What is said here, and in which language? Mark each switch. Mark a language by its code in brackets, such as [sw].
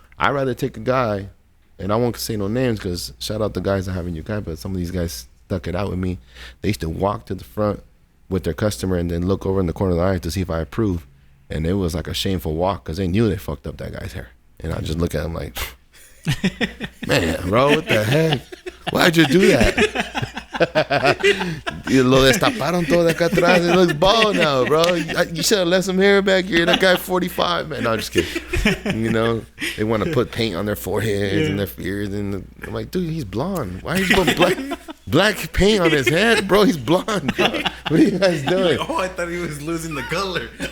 [en] I'd rather take a guy, and I won't say no names because shout out the guys I have in Yucaipa, but some of these guys stuck it out with me. They used to walk to the front with their customer and then look over in the corner of the eye to see if I approve. And it was like a shameful walk because they knew they fucked up that guy's hair. And I just look at him like, man, bro, what the heck? Why'd you do that? [es] Lo destaparon todo de acá atrás. [en] It looks bald now, bro. You should have left some hair back here. That guy 45, man. No, I'm just kidding. They want to put paint on their foreheads and their ears. And I'm like, dude, he's blonde. Why are you putting black paint on his head? Bro, he's blonde, bro. What are you guys doing? Oh, I thought he was losing the color.